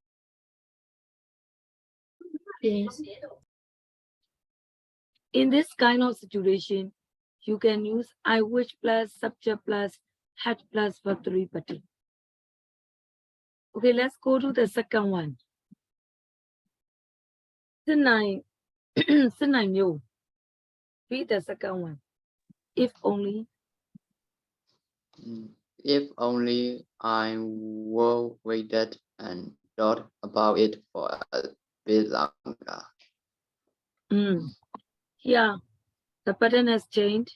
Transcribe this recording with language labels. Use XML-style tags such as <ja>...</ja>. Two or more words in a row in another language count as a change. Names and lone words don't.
<en>yes, In this kind of situation, you can use I wish plus subject plus had plus verb 3 button. Okay, let's go to the second one. စစ်နိုင်မျိုး Read the second one. If only. If only I were waited and thought about it for a bit longer. Yeah, the pattern has changed.</en>